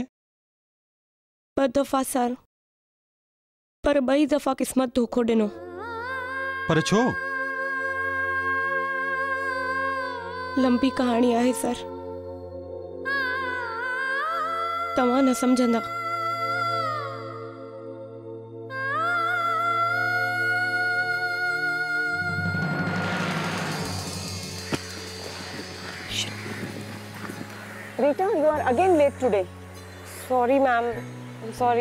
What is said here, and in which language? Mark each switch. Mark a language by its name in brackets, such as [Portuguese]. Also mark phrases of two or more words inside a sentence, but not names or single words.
[Sindhi] 2 दफ़ा सर, पर 2 दफ़ा क़िस्मत धोखो ॾिनो। पर छो? लंबी कहानी आहे सर, तव्हां न समझंदा। [English] Rita, you are again late today. Sorry ma'am, I'm sorry.